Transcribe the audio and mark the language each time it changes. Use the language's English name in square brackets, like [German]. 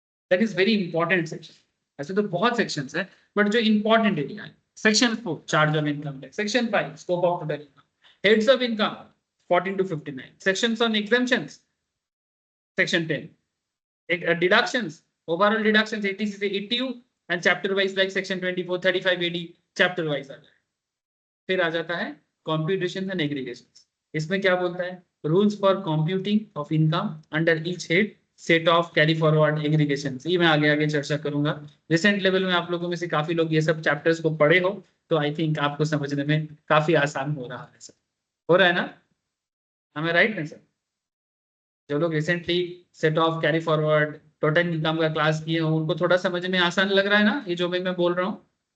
[Hindi] That is very important section. ऐसे तो बहुत सेक्शंस है, बट जो इंपॉर्टेंट एरिया है, section 4 charge on income tax, section 5 scope of total income, heads of income 14 to 59, [English] sections on exemptions section 10, [Hindi] deductions, overall deductions 80C से 80U and chapter wise like section 24 35 AD chapter wise आ जाए। फिर आ जाता है computations and aggregations, इसमें क्या बोलता है, [English] rules for computing of income under each head, [Hindi] set of carry forward aggregations, ये मैं आगे आगे चर्चा करूंगा। रिसेंट लेवल में आप लोगों में से काफी लोग ये सब चैप्टर्स को पढ़े हो, तो आई थिंक आपको समझने में काफी आसान हो रहा है, सर हो रहा है ना, हमें राइट ना सर? जो लोग recently set of carry forward total income का क्लास किए हो उनको थोड़ा समझ में आसान लग रहा है ना ये जो मैं बोल रहा हूँ?